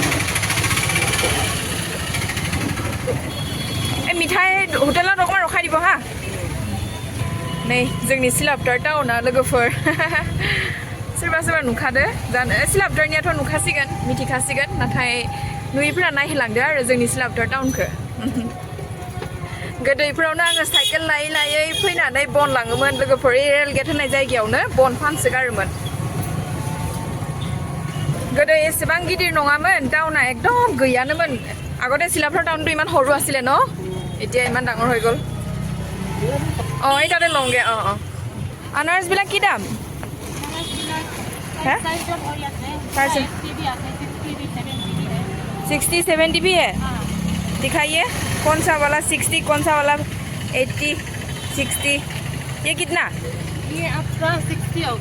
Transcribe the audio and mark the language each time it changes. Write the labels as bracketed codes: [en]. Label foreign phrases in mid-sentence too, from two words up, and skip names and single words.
[brx] मिठाई हटेलाव दखमा रखाय দিব हा नै जोंनि सिलापथार टाउना लोगोफोर सोरबा नुखादो जानो सिलापथारनियाथ' नुखासिगोन मिथिखासिगोन नाथाय नुयिफोरा नायहोलांदो आरो जोंनि सिलापथार टाउनखौ गोदैफोरावनो आङो साइकेल लायै फैनानै बन लाङोमोन लोगोफोर रेल गेट होननाय जायगायावनो बन फानसोगारोमोन गोदो एसेबां गिदिर नङामोन टाउना एकदम गैयानोमोन [as] আগতে सिलापथार टाउनটো ইমান সৰু আছিলে ন এতিয়া ইমান ডাঙৰ হৈ গ'ল এই তাতে লওঁগে আনাৰসবিলাক কি দাম [hi] है 60-70 भी है दिखाइए कौन सा वाला 60 कौन सा वाला 80 60 ये कितना ये आपका 60 होगा